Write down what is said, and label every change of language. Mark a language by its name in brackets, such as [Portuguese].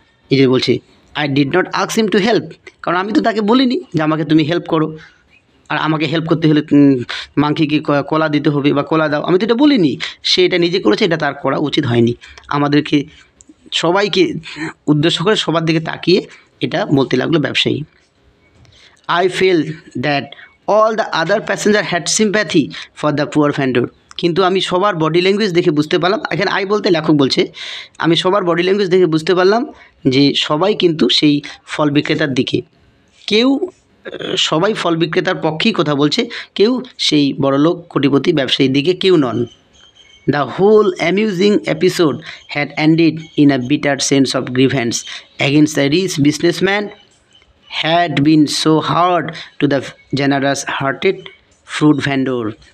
[Bangla] এই যে বলছে [English] I did not ask him to help, [Bangla] কারণ আমি তো তাকে বলিনি যে আমাকে তুমি হেল্প করো, আর আমাকে হেল্প করতে হলে মাংকিকে কলা দিতে হবে বা কলা দাও, আমি তো এটা বলিনি। সে এটা নিজে করেছে, এটা তার করা উচিত হয়নি। আমাদেরকে সবাইকে উদ্দেশ্য করে সবার দিকে তাকিয়ে এটা বলতে লাগলো ব্যবসায়ী। [English] I felt that all the other passenger had sympathy for the poor vendor. [Bangla] কিন্তু আমি সবার বডি ল্যাঙ্গুয়েজ দেখে বুঝতে পারলাম, এখানে আই বলতে লেখক বলছে, আমি সবার বডি ল্যাঙ্গুয়েজ দেখে বুঝতে পারলাম যে সবাই কিন্তু সেই ফল বিক্রেতার দিকে, কেউ সবাই ফল বিক্রেতার পক্ষেই কথা বলছে, কেউ সেই বড়লোক কোটিপতি ব্যবসায়ীর দিকে কেউ নন। [English] The whole amusing episode had ended in a bitter sense of grievance against the rich businessman had been so hard to the generous-hearted fruit vendor.